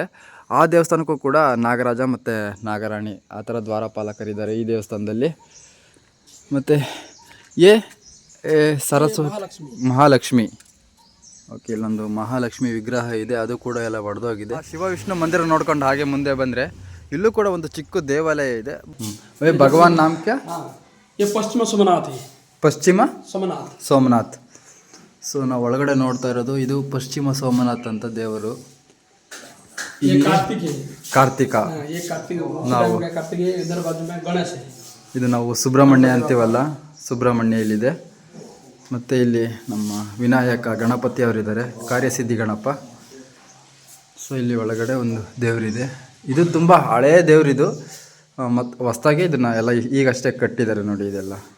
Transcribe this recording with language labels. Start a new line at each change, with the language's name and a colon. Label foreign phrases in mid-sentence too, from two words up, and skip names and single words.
Kannada: ಆ ದೇವಸ್ಥಾನಕ್ಕೂ ಕೂಡ ನಾಗರಾಜ ಮತ್ತು ನಾಗರಾಣಿ ಆ ಥರ ದ್ವಾರಪಾಲಕರಿದ್ದಾರೆ ಈ ದೇವಸ್ಥಾನದಲ್ಲಿ. ಮತ್ತು ಸರಸ್ವತಿ ಮಹಾಲಕ್ಷ್ಮಿ. ಓಕೆ, ಇಲ್ಲೊಂದು ಮಹಾಲಕ್ಷ್ಮಿ ವಿಗ್ರಹ ಇದೆ, ಅದು ಕೂಡ ಎಲ್ಲ ಒಡೆದೋಗಿದೆ. ಶಿವ ವಿಷ್ಣು ಮಂದಿರ ನೋಡ್ಕೊಂಡು ಹಾಗೆ ಮುಂದೆ ಬಂದರೆ ಇಲ್ಲೂ ಕೂಡ ಒಂದು ಚಿಕ್ಕ ದೇವಾಲಯ ಇದೆ.
Hindi: भगवान नाम क्या? ये पश्चिम सोमनाथ है.
Kannada: ಪಶ್ಚಿಮ सोमनाथ. ಸೋಮನಾಥ್. ಸೊ ನಾವು ಒಳಗಡೆ ನೋಡ್ತಾ ಇರೋದು ಇದು ಪಶ್ಚಿಮ ಸೋಮನಾಥ್ ಅಂತ ದೇವರು.
Hindi: ये कार्तिक है.
Kannada: ಕಾರ್ತಿಕ.
Hindi: ये कार्तिक
Kannada: ನಾವು
Hindi: कार्तिक है. इधर बाजू में गणेश है.
Kannada: ಇದು ನಾವು ಸುಬ್ರಹ್ಮಣ್ಯ ಅಂತೀವಲ್ಲ, ಸುಬ್ರಹ್ಮಣ್ಯ ಇಲ್ಲಿದೆ. ಮತ್ತು ಇಲ್ಲಿ ನಮ್ಮ ವಿನಾಯಕ ಗಣಪತಿ ಅವರಿದ್ದಾರೆ, ಕಾರ್ಯಸಿದ್ಧಿ ಗಣಪ. ಸೊ ಇಲ್ಲಿ ಒಳಗಡೆ ಒಂದು ದೇವರಿದೆ. ಇದು ತುಂಬ ಹಳೆಯ ದೇವರಿದು, ಮತ್ತು ಹೊಸ್ದಾಗಿ ಇದನ್ನು ಎಲ್ಲ ಈಗಷ್ಟೇ ಕಟ್ಟಿದ್ದಾರೆ ನೋಡಿ ಇದೆಲ್ಲ.